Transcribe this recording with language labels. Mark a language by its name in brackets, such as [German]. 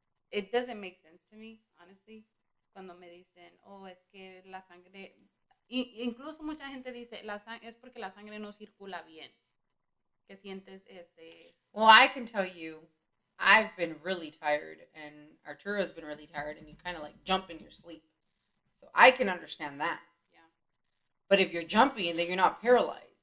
[English] It doesn't make sense to me, honestly. [Spanish] Cuando me dicen, oh, es que la sangre... Incluso mucha gente dice, es porque la sangre no circula bien. Que sientes ese... [English] Well, I can tell you, I've been really tired, and Arturo's been really tired, and you kind of like jump in your sleep. So I can understand that. Yeah. But if you're jumping, then you're not paralyzed.